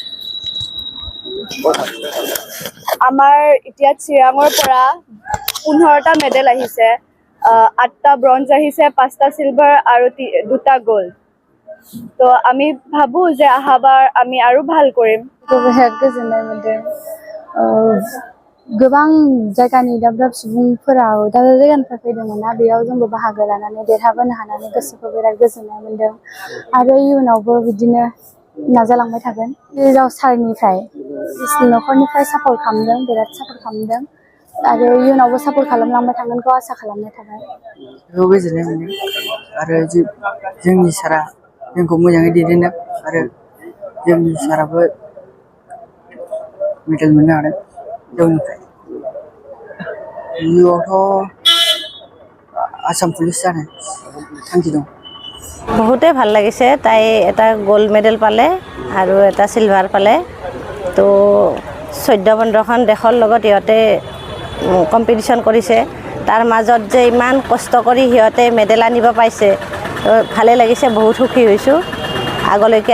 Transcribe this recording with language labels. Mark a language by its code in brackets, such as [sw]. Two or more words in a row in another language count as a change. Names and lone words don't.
[as] আমাৰ এতিয়া চিৰাঙৰ পৰা 15টা মেডেল আহিছে 8টা ব্ৰঞ্জ আহিছে 5টা চিলভাৰ আৰু 2টা গ'ল্ড তো আমি ভাবো যে আহাবাৰ আমি আৰু ভাল কৰিম [brx] বহুত गोजोननाय मोनदों गोबां जायगानि दाब दाब सुबुंफोरा दाब दाब जायगानिफ्राय फैदोंमोन ना बेयाव जोंबो बाहागो लानानै देरहाबोनो हानानै गोसोखौ बिराद गोजोननाय मोनदों आरो इयुनावबो बिदिनो नाजालांबाय थागोन हिनजाव सारनिफ्राय न'खरनिफ्राय सापर्ट खालामदों बिराद सापर्ट खालामदों आरो इयुनावबो सापर्ट खालामलांबाय थागोनखौ आसा खालामनाय थाबाय बेखौ गोजोननाय मोनदों आरो जोंनि सारा जोंखौ मोजाङै दैदेनदों आरो जोंनि साराबो मेडेल मोननो हादों जौनिफ्राय इयुआवथ' आसाम पुलिस जानो थांखि दं [as] বহুতে ভাল লাগিছে তাই এটা [en] gold medal [as] পালে আৰু এটা সিলভাৰ পালে তো 14-15খন দেশৰ লগত ইহঁতে কম্পিটিশ্যন কৰিছে তাৰ মাজত যে ইমান কষ্ট কৰি সিহঁতে মেডেল আনিব পাইছে ভালে লাগিছে বহুত সুখী হৈছোঁ আগলৈকে